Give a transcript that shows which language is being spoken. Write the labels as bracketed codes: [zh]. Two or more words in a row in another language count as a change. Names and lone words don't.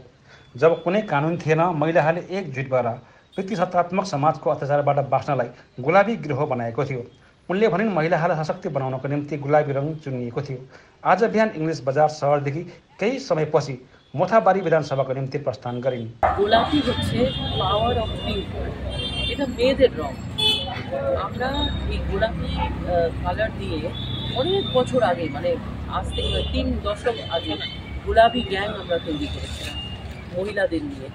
[ne] जब कुनै कानुन थिएन, महिलाहरूले एकजुट भएर प्रतिसत्तात्मक समाजको अत्याचारबाट बाँच्नलाई गुलाबी गिरोह बनाएको थियो। उनले भनिन् महिलाहरूलाई सशक्त बनाउनको निम्ति गुलाबी रङ चुनिएको थियो। आज बिहान इङ्ग्लिस बजार शहरदेखि केही समयपछि मोथाबारी विधानसभाको निम्ति प्रस्थान गरिन्। [bn] গোলাপি হচ্ছে [en] power of pink, [bn] এটা মেয়েদের রং। আমরা এই গোলাপি কালার দিয়ে অনেক বছর আগে, মানে আজ থেকে 3 দশক আগে গোলাপি গ্যাং আমরা তৈরি করেছিলাম মহিলাদের নিয়ে।